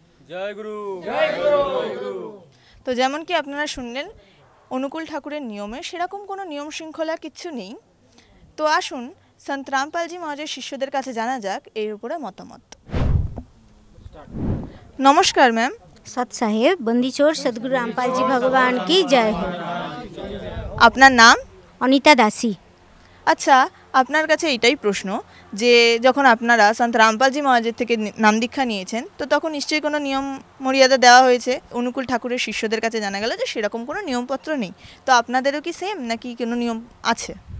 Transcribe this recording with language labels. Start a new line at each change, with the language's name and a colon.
Bangla: জয় গুরু। জয় গুরু। তো যেমন কি আপনারা শুনলেন অনুকূল ঠাকুরের নিয়মে সেরকম কোনো নিয়ম শৃঙ্খলা কিচ্ছু নেই। তো আসুন সন্ত রামপালজি মহারাজের শিষ্যদের কাছে জানা যাক এর উপরে মতামত। নমস্কার ম্যাম।
Hindi: सत साहेब बंदीछोड़ सदगुरु रामपाल जी भगवान की जय हो।
Bangla: আপনার নাম?
Hindi: अनीता दासी।
Bangla: আচ্ছা, আপনার কাছে এইটাই প্রশ্ন যে যখন আপনারা সন্ত রামপালজি মহারাজের থেকে নাম দীক্ষা নিয়েছেন, তো তখন নিশ্চয়ই কোনো নিয়ম মর্যাদা দেওয়া হয়েছে। অনুকূল ঠাকুরের শিষ্যদের কাছে জানা গেল যে সেরকম কোনো নিয়মপত্র নেই, তো আপনাদেরও কি সেম নাকি কোনো নিয়ম আছে?